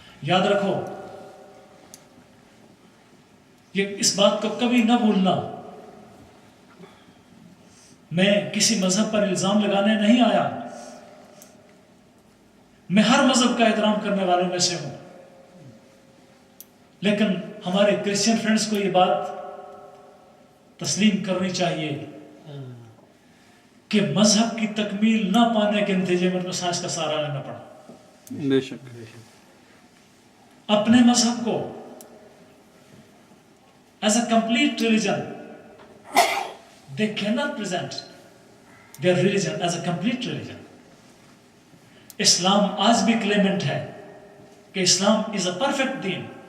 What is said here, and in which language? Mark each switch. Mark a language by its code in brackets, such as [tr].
[ur] یاد رکھو، یہ اس بات کو کبھی نہ بھولنا، میں کسی مذہب پر الزام لگانے نہیں آیا، میں ہر مذہب کا احترام کرنے والوں میں سے ہوں، لیکن ہمارے کرسچن فرینڈز کو یہ بات تسلیم کرنی چاہیے کہ مذہب کی تکمیل نہ پانے کے نتیجے میں ان کو سائنس کا سہارا لینا پڑا. بے شک اپنے مذہب کو [en] as a complete religion, they cannot present their religion as a complete religion. [ur] اسلام آج بھی کلیمنٹ ہے کہ اسلام [en] is a perfect deen